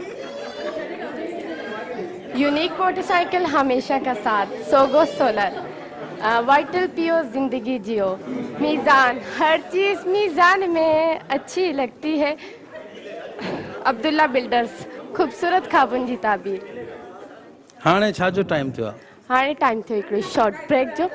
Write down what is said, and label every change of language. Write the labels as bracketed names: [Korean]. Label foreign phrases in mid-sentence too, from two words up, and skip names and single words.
[Urdu] یونیک موٹرسائیکل ہمیشہ کا ساتھ، سوگو سولر، وائٹل پیو زندگی جیو، میزان، ہر چیز میزان میں اچھی لگتی ہے. [Sindhi] अब्दुल्ला बिल्डर्स, खूबसूरत ख़ाबुन जी ताबीर। हाणे छा जो टाइम थियो? हाणे टाइम थियो हिकिड़ी [English] short break [Sindhi] जो।